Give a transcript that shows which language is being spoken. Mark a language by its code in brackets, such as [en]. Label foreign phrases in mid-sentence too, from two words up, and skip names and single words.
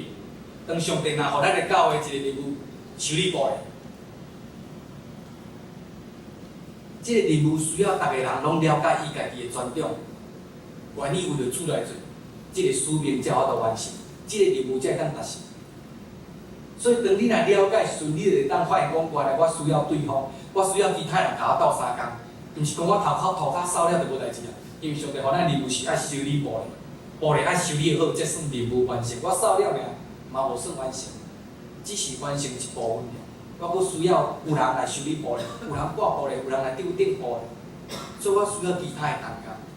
[nan] 当上帝若互咱的教会一个任务，修理部的，这个任务需要逐个人拢了解伊家己的专长，愿意为着主来做，这个使命才法度完成，这个任务才会当达成。所以，当你若了解时，你就会当发现讲，原来我需要对方，我需要其他人甲我斗相共，毋是讲我涂骹扫了就无代志啊。因为上帝互咱任务是爱修理部的。部咧爱修理好，才算任务完成。我扫了尔，嘛无算完成，只是完成一部分尔。我阁需要有人来修理部咧，有人挂布咧，有人来丢顶布咧，所以我需要其他的同工。